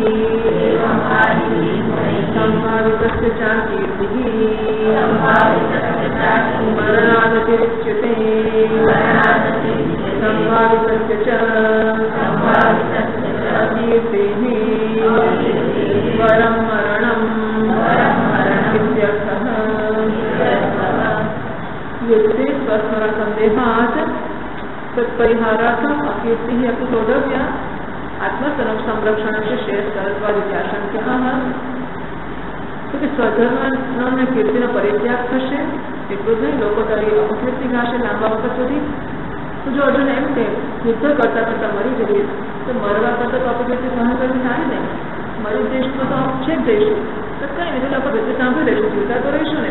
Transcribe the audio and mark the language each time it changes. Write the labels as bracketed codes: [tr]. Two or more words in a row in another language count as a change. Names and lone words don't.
[sa] संभावितस्य च कीर्तिः मरणादतिरिच्यते संभावितस्य च कीर्तिः परं मरणम् इत्यर्थः युद्धे स्वस्मरणसन्देहात् तत्परिहारार्थम् अकीर्तिः अपि शोधव्या आत्मसंरक्षणस्य श्रेयस्करत्वादित्याशङ्क्यः [gu] તો કે સ્વધર્મ કીર્તિનો પરિત્યાગ થશે, એટલું જ નહીં, લોકો તારી અપકીર્તિ ગાશે લાંબા વખત સુધી. તો જો અર્જુન એમ કે યુદ્ધ કરતા કરતા મરી જઈએ તો મરવા કરતા તો અપકીર્તિ સહન કરવી સારી નહીં, મરી જઈશું તો છે જ જઈશું, તો કઈ નહીં, તો આપણે રીતે સાંભળી રહીશું, જીવતા તો રહીશું ને.